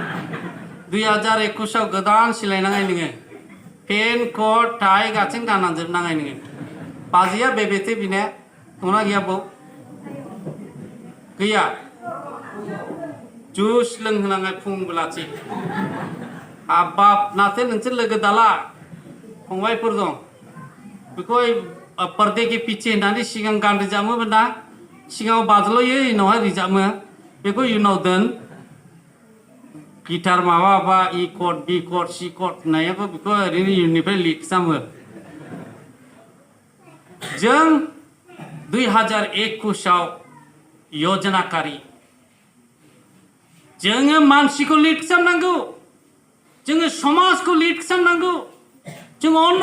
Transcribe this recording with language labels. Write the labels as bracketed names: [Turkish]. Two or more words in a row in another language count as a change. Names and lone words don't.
[Bodo] 2021 गोदान सिलायनाङा नोङो [English] pen coat tie [Bodo] गासिन गाननानै जोबनाङा नोङो बाजिया बेबेथे बिनाया दंना गैया बौ गैया जुस लोंहोनाङा फुं बेलासि हाबाब नाथाय नोंसोर लोगो दाला फंबायफोर दं बेखौ [Hindi] पर्दे के पीछे [Bodo] होननानै सिगां गान रोजाबोमोन ना सिगाङाव बाज्ल'यो उनावहाय रोजाबो बेखौ इयुनाव दोन गिटार माबा [English] E cut B cut C cut [Bodo] होननायाबो बेखौ ओरैनो इयुननिफ्राय लिक खालामो जों 2021 योजनाकारी जोङो मानसिखौ लिड खालामनांगौ जोङो समाजखौ लिड खालामनांगौ जों अन्य